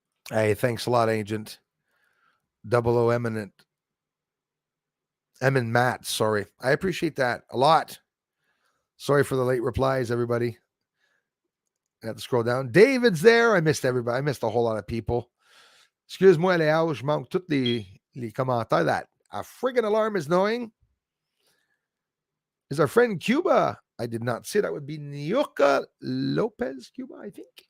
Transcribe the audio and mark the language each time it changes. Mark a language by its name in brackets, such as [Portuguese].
[English] Hey, thanks a lot, Agent. Double O Eminent. Emin Matt, sorry. I appreciate that a lot. Sorry for the late replies, everybody. I have to scroll down. David's there. I missed everybody. I missed a whole lot of people. [French] Excuse-moi, Léo, je manque tous les commentaires. [English] That a friggin' alarm is knowing. Is our friend Cuba. I did not see that would be Nioka Lopez, Cuba, I think.